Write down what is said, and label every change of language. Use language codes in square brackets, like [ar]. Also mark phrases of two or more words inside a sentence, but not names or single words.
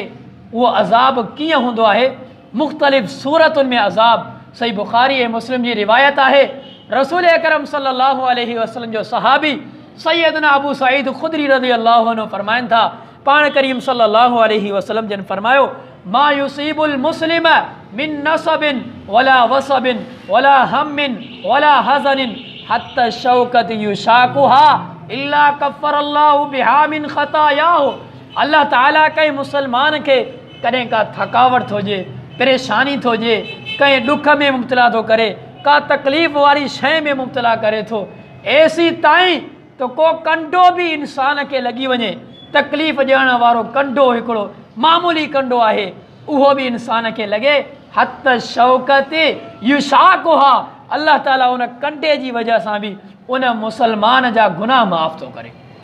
[sd] उहो अज़ाब कीअं हूंदो आहे? मुख़्तलिफ़ सूरतुनि में अज़ाब। सही बुख़ारी ऐं मुस्लिम जी रिवायत आहे, रसूल अकरम [ar] صلى الله عليه وسلم [sd] जो सहाबी सैयदना अबू सईद ख़ुदरी [ar] رضي الله عنه [sd] फरमाइनि था, पाण करीम [ar] صلى الله عليه وسلم [sd] जन फरमायो, [ar] ما يصيب المسلم من نصب ولا وصب ولا هم ولا حزن حتى الشوكة يشاكها إلا كفر الله بها من خطاياه. [sd] अल्लाह ताला कंहिं मुसलमान खे कॾहिं का थकावट हुजे, परेशानी हुजे, कंहिं ॾुख में मुब्तला थो करे, का तकलीफ़ वारी शइ में मुब्तला करे थो, ऐसी ताईं तो को कंडो बि इंसान खे लॻी वञे, तकलीफ़ ॾियण वारो कंडो हिकिड़ो मामूली कंडो आहे, उहो बि इंसान खे लॻे [ar] حتى الشوكة يشاكها, [sd] अल्लाह ताला उन कंडे जी वजह सां बि उन मुसलमान जा गुनाह माफ़ थो करे।